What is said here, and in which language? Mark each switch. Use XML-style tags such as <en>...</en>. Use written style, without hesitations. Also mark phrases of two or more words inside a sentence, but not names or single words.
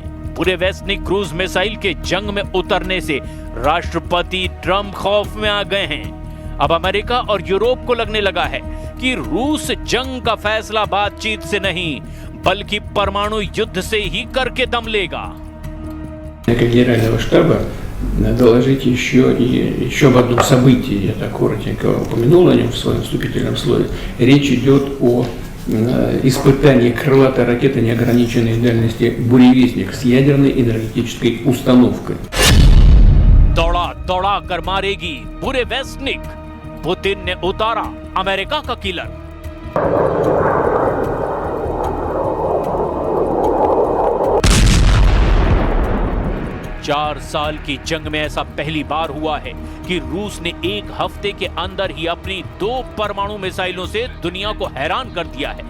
<hi>बुरेवेस्निक</hi> <en>cruise missile</en> <hi>के जंग में उतरने से राष्ट्रपति ट्रंप खौफ में आ गए हैं। अब अमेरिका और यूरोप को लगने लगा है कि रूस जंग का फैसला बातचीत से नहीं बल्कि परमाणु युद्ध से ही करके दम लेगा।</hi> <ru>Генерального штаба доложить еще об одном событии, я так коротенько упомянул о нем в своем вступительном слове. Речь идет о испытании крылатой ракеты неограниченной дальности «Буревестник» с ядерной энергетической установкой.</ru> <hi>दौड़ा दौड़ा कर मारेगी बुरेवेस्निक, पुतिन ने उतारा अमेरिका का किलर। 4 साल की जंग में ऐसा पहली बार हुआ है कि रूस ने एक हफ्ते के अंदर ही अपनी 2 परमाणु मिसाइलों से दुनिया को हैरान कर दिया है।</hi>